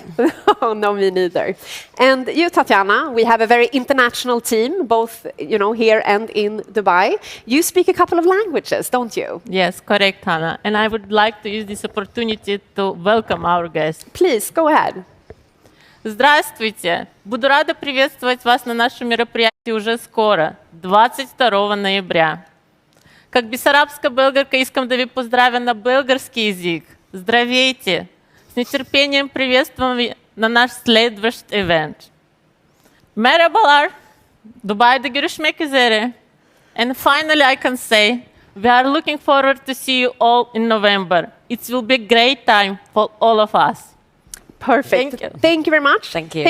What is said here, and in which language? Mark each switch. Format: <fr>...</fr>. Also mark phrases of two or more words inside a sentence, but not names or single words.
<en>Oh, no, me neither. And you, Tatiana, we have a very international team, both here and in Dubai. You speak a couple of languages, don't you? Yes, correct, Hannah. And I would like to use this opportunity to welcome our guests. Please, go ahead.</en> <ru>Здравствуйте! Буду рада приветствовать вас на нашем мероприятии уже скоро, 22 ноября. Как бессарабская</ru> <bg>белгарка искам да ви поздравя на български език. Здравейте! С нетерпением приветствам ви на наш следващ event.</bg> <tr>Merhabalar! Dubai'de görüşmek üzere.</tr> <en>And finally I can say, we are looking forward to see you all in November. It will be a great time for all of us. Perfect. Thank you. Thank you very much. Thank you.</en>